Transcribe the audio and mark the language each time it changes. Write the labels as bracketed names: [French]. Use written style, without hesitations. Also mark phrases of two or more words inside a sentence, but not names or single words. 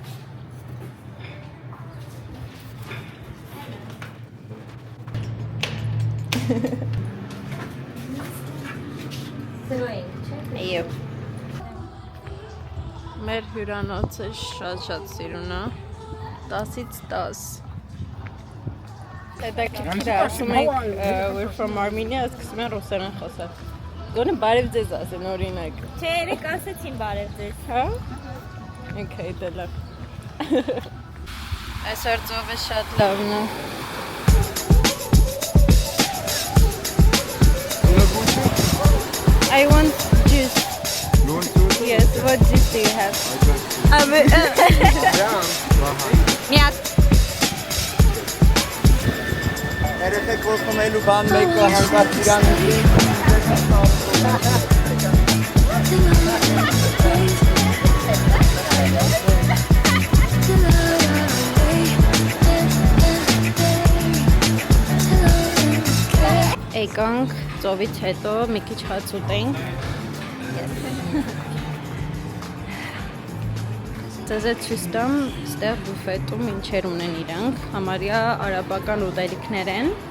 [Armenian] Այո։ Մեր հյուրանոցը շատ սիրուն է։ 10-ից 10։ Հետաքրքիր է, ասում ենք [English] we're from Armenia, [Armenian] սկսում են ռուսերեն խոսալ։ Գոնե բարև ձեզ ասեն օրինակ։ Չէ, երեք ասեցին բարև ձեզ։ Հա։ Okay, դե լավ։ Այսօր ծովը շատ լավն է։ [English] I want juice. You want to? Yes, what juice do you have? [Armenian] Միակ։ Երեխեք ոսկում էլու բան մեկը հանկարծ իրան Եկանք ծովից հետո մի քիչ հաց ուտենք։ Ձեզ է ցույց տամ ստեղ բուֆետում ինչեր ունեն իրանք, համարյա արաբական ուտելիքներ են,